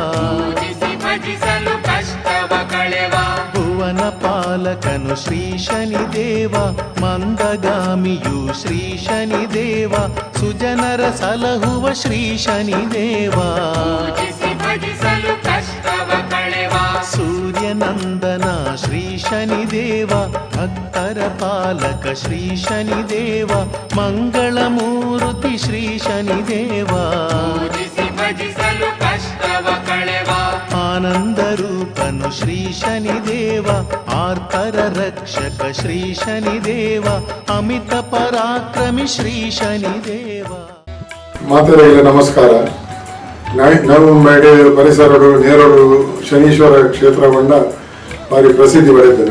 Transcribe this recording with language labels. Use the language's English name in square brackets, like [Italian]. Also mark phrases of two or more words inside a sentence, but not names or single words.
[Kannada] ಭುವನ ಪಾಲಕನು ಶ್ರೀ ಶನಿದೇವ ಮಂದಗಾಮಿಯು ಶ್ರೀ ಶನಿದೇವ ಸುಜನರ ಸಲಹುವ ಶ್ರೀ ಶನಿದೇವ ಸೂರ್ಯನಂದನ ಶ್ರೀ ಶನಿದೇವ ಭಕ್ತರ ಪಾಲಕ ಶ್ರೀ ಶನಿದೇವ ಮಂಗಳ ಮೂರ್ತಿ ಶ್ರೀ ಶನಿದೇವ ಆನಂದ ರೂಪನು ಶ್ರೀ ಶನಿದೇವ ಆರ್ತರ ರಕ್ಷಕ ಶ್ರೀ ಶನಿದೇವ ಅಮಿತ ಪರಾಕ್ರಮಿ ಶ್ರೀ ಶನಿದೇವ. [Tulu] ಮಾತರಿಗೆ ನಮಸ್ಕಾರ. ನವಮೇಡೆ ಪರಿಸರಡು ನೇರಡು ಶನೀಶ್ವರ ಕ್ಷೇತ್ರಗೊಂಡ ಭಾರಿ ಪ್ರಸಿದ್ಧಿ ಪಡೆದಿದೆ.